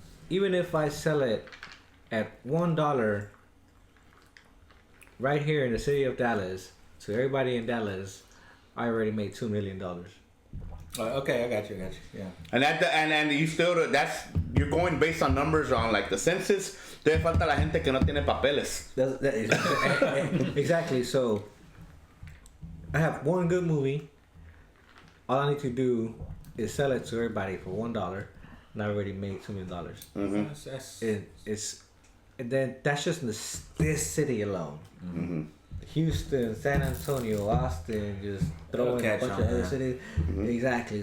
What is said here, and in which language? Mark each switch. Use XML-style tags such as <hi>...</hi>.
<en>even if I sell it at $1 right here in the city of Dallas, to everybody in Dallas, I already made $2 million. Okay, I got you. Yeah. And you still you're going based on numbers on like the census.</en> <es>Te falta la gente que no tiene papeles.</es> <en>Exactly. So I have one good movie. All I need to do is sell it to everybody for $1, and I already made $2 million. Mm-hmm. And then that's just in this city alone. Mm-hmm. Houston, San Antonio, Austin, just throwing a bunch of other cities. Mm-hmm. Exactly.</en>